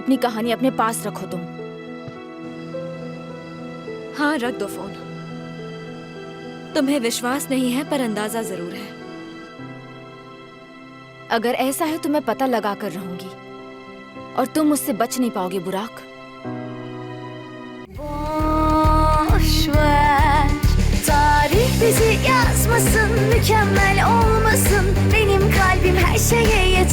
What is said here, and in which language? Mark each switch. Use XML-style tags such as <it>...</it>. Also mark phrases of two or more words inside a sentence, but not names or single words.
<hi>अपनी कहानी अपने पास रखो तुम। हाँ रख दो फोन। तुम्हें विश्वास नहीं है पर अंदाजा जरूर है। अगर ऐसा है तो मैं पता लगा कर रहूंगी और तुम मुझसे bıç नहीं पाओगे बुराक।</hi> <tr>Boş ver, tarih bizi yazmasın, mükemmel olmasın. Benim kalbim her şeye</tr>